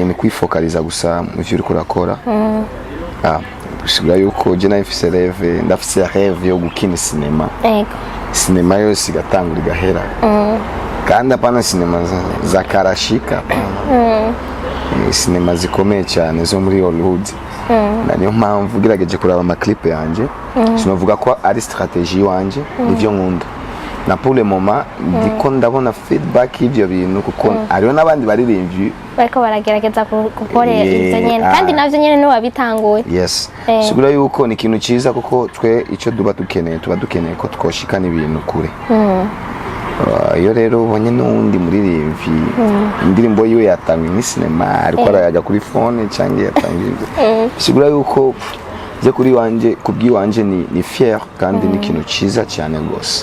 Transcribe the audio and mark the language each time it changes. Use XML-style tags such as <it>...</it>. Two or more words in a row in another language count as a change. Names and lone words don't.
<rn>ni kwifokaliza gusa mu byo uri kurakora bishobora yuko je nayifise rêve ndafise rêve yo gukina sinema sinema yose igatangura igahera kandi apana sinema za karashika sinema zikomeye cyane zo muri Hollywood niyo mpamvu gerageje kuraba amaclip yanje sinovuga ko ari strategie wanje nivyo nkunda na</rn> <fr>pour le moment</fr> <rn>ndiko ndabona feedback y'ivyo bintu kuko ariyo nabandi baririmbyi bariko baragerageza gukora ivyo nyene kandi navyo nyene no wabitanguye yes sigura yuko ni ikintu ciza kuko twe ico tuba dukeneye ko twoshikana ibintu kure iyo rero ubonye n'undi muririmbyi indirimbo yiwe yatangwe ni sinema ariko arayaga kuri phone cyangwa yatangiye sigura yuko je kuri wanje kubwiwanje ni fier kandi ni ikintu ciza cyane gose</rn>